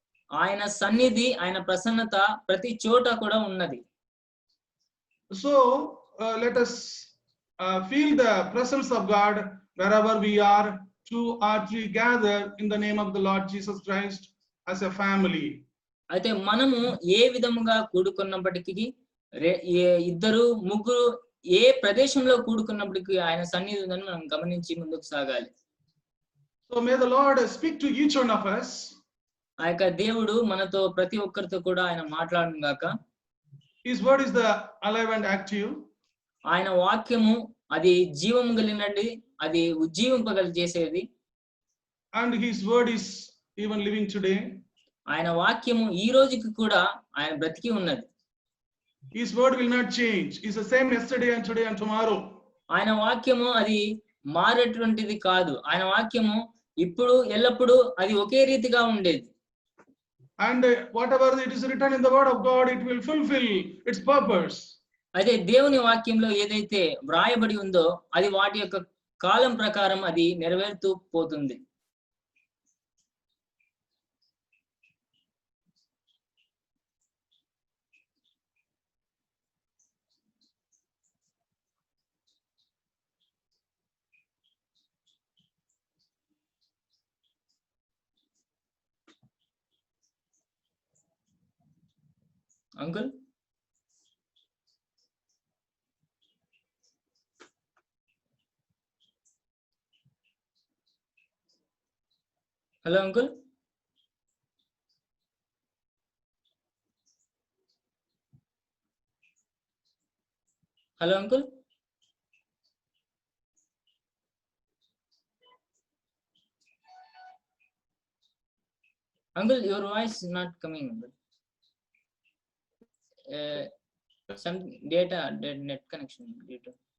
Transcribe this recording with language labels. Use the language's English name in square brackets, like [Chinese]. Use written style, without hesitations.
[Telugu] ఆయన సన్నిధి, ఆయన ప్రసన్నత ప్రతి చోట కూడా ఉన్నది. [English] So let us feel the presence of God wherever we are, 2 or 3 gather in the name of the Lord Jesus Christ as a family. [Telugu] అయితే మనము ఏ విధముగా కూడుకున్నప్పటికీ ఇద్దరు ముగ్గురు ఏ ప్రదేశంలో కూడుకున్నప్పటికీ ఆయన సన్నిధి ఉందని మనం గమనించి ముందుకు సాగాలి. [English] So may the Lord speak to each one of us. [Telugu] ఆ యొక్క దేవుడు మనతో ప్రతి ఒక్కరితో కూడా ఆయన మాట్లాడును గాక. [English] His word is the alive and active. [Telugu] ఆయన వాక్యము అది జీవము కలిగినది, అది ఉజ్జీవింపగల చేసేది. [English] And his word is even living today. [Telugu] ఆయన వాక్యము ఈ రోజుకి కూడా ఆయన బ్రతికి ఉన్నది. [English] His word will not change. It's the same yesterday and today and tomorrow. [Telugu] ఆయన వాక్యము అది మారేటువంటిది కాదు. ఆయన వాక్యము ఇప్పుడు ఎల్లప్పుడూ అది ఒకే రీతిగా ఉండేది. [English] And whatever it is written in the word of God, it will fulfill its purpose. [Telugu] అదే దేవుని వాక్యంలో ఏదైతే వ్రాయబడి ఉందో అది వాటి యొక్క కాలం ప్రకారం అది నెరవేరుతూ పోతుంది. [English] Uncle hello uncle hello uncle uncle your voice not coming uncle. Some data net connection due to